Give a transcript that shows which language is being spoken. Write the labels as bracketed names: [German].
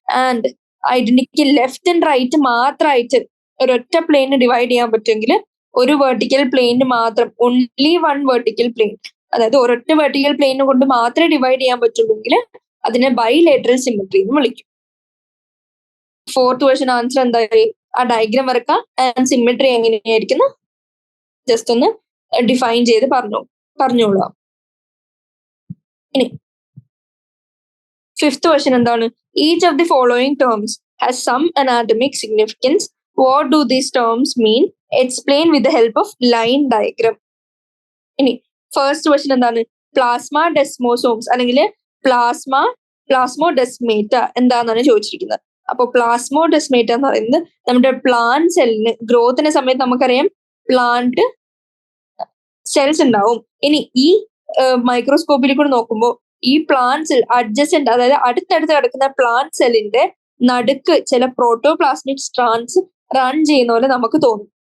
[Malayalam] And identical left and right മാത്രമായിട്ട് ഒരൊറ്റ പ്ലെയിന് divide ചെയ്യാൻ പറ്റുമെങ്കിൽ ഒരു വെർട്ടിക്കൽ പ്ലെയിന് മാത്രം, [English] only 1 vertical plane, [Malayalam] അതായത് ഒരൊറ്റ വെർട്ടിക്കൽ പ്ലെയിനെ കൊണ്ട് മാത്രമേ ഡിവൈഡ് ചെയ്യാൻ പറ്റുള്ളൂങ്കിൽ അതിനെ ബൈലേറ്ററൽ സിമെട്രി എന്ന് വിളിക്കും. 4th ക്വസ്റ്റ്യൻ ആൻസർ എന്തായി? ആ ഡയഗ്രാം വരക്കാം. ആൻഡ് സിമെട്രി എങ്ങനെയായിരിക്കുന്നു ജസ്റ്റ് ഒന്ന് ഡിഫൈൻ ചെയ്ത് പറഞ്ഞോളാം. ഇനി 5th ക്വസ്റ്റ്യൻ എന്താണ്? [English] Each of the following terms has some anatomic significance. What do these terms mean? Explain with the help of line diagram. [Malayalam] ഇനി first question എന്താണ്? പ്ലാസ്മ ഡെസ്മോസോംസ് അല്ലെങ്കിൽ പ്ലാസ്മോഡെസ്മേറ്റ എന്താണെന്നാണ് ചോദിച്ചിരിക്കുന്നത്. അപ്പോൾ പ്ലാസ്മോഡെസ്മേറ്റ എന്ന് പറയുന്നത് നമ്മുടെ പ്ലാന്റ് സെല്ലിന് ഗ്രോത്തിന്റെ സമയത്ത് നമുക്കറിയാം പ്ലാന്റ് സെൽസ് ഉണ്ടാവും. ഇനി ഈ മൈക്രോസ്കോപ്പിൽ കൂടെ നോക്കുമ്പോൾ ഈ പ്ലാന്റ് സെൽ അഡ്ജസെന്റ്, അതായത് അടുത്തടുത്ത് കിടക്കുന്ന പ്ലാന്റ് സെല്ലിന്റെ നടുക്ക് ചില പ്രോട്ടോപ്ലാസ്മിക് സ്ട്രാൻഡ്സ് റൺ ചെയ്യുന്ന പോലെ നമുക്ക് തോന്നും.